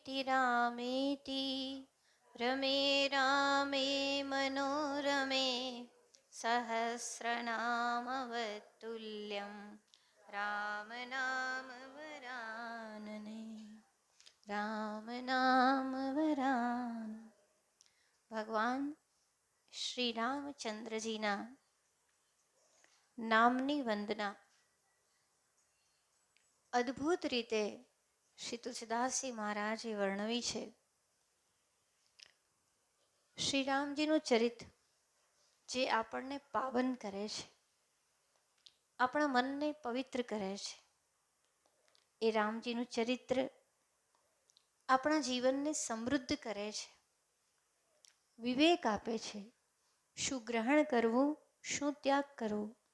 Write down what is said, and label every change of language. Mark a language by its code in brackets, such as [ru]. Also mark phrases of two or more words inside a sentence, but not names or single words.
[sa] रामेति रमे रामे मनोरमे सहस्रनाम वत्तुल्यं राम नाम वरानने राम नाम वरान. [gu] ભગવાન શ્રી રામચંદ્રજીના નામની વંદના અદ્ભુત રીતે શ્રી તુલસીદાસજી મહારાજે વર્ણવી છે. શ્રી રામજીનું ચરિત્ર જે આપણને પાવન કરે છે, આપણા મનને પવિત્ર કરે છે, એ રામજીનું ચરિત્ર આપણા જીવનને સમૃદ્ધ કરે છે, વિવેક આપે છે, શું ગ્રહણ કરવું, શું ત્યાગ કરવું.